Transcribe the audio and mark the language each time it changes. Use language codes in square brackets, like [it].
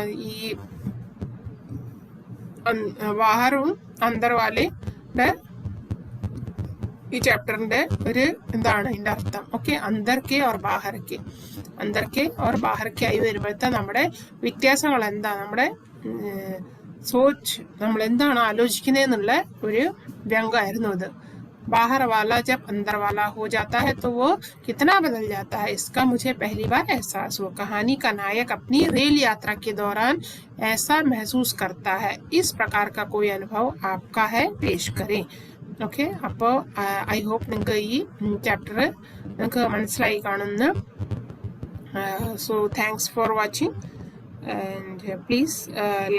[ml] ഈ ബാഹറും അന്തർവാലയുടെ ഈ ചാപ്റ്ററിന്റെ ഒരു എന്താണ് ഇതിന്റെ അർത്ഥം. ഓക്കെ, [hi] അന്തർക്കെ ഓർ ബാഹർക്കെ, [ml] അന്തർക്കെ ഓർ ബാഹർക്കെ ആയി വരുമ്പോഴത്തെ നമ്മുടെ വ്യത്യാസങ്ങൾ എന്താ, നമ്മുടെ സോച്ച് നമ്മൾ എന്താണ് ആലോചിക്കുന്നതെന്നുള്ള ഒരു വ്യംഗമായിരുന്നു ഇത്. [hi] बाहर वाला जब अंदर वाला हो जाता है तो वो कितना बदल जाता है इसका मुझे पहली बार एहसास हुआ. कहानी का नायक अपनी रेल यात्रा के दौरान ऐसा महसूस करता है. इस प्रकार का कोई अनुभव आपका है, पेश करें. [ml] ഓക്കെ, അപ്പോൾ [en] I hope [ml] നിങ്ങൾക്ക് ഈ ചാപ്റ്റർ നിങ്ങൾക്ക് മനസ്സിലായി കാണുന്നു. [en] so thanks for watching and please like